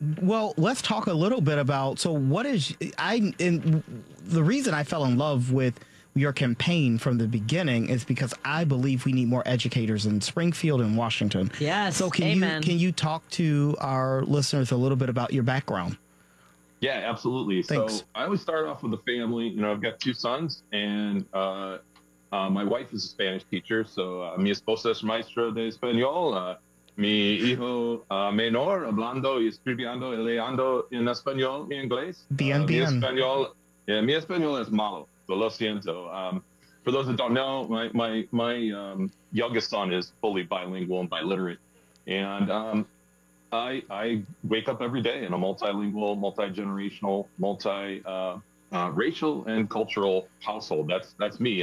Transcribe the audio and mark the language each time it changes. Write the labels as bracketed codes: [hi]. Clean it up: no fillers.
[en] Well, let's talk a little bit about, so what is the reason I fell in love with your campaign from the beginning is because I believe we need more educators in Springfield and Washington. Yes. So can you talk to our listeners a little bit about your background? Yeah, absolutely. Thanks. So I always start off with a family. You know, I've got two sons, and my wife is a Spanish teacher. [es] So mi esposa es maestra de español. Mi hijo menor hablando y escribiendo y leyendo en español y inglés. Bien, bien. Mi español es malo, so lo siento. [en] For those that don't know, my youngest son is fully bilingual and biliterate. And I wake up every day in a multilingual, multi-generational, multi-racial and cultural household. That's me.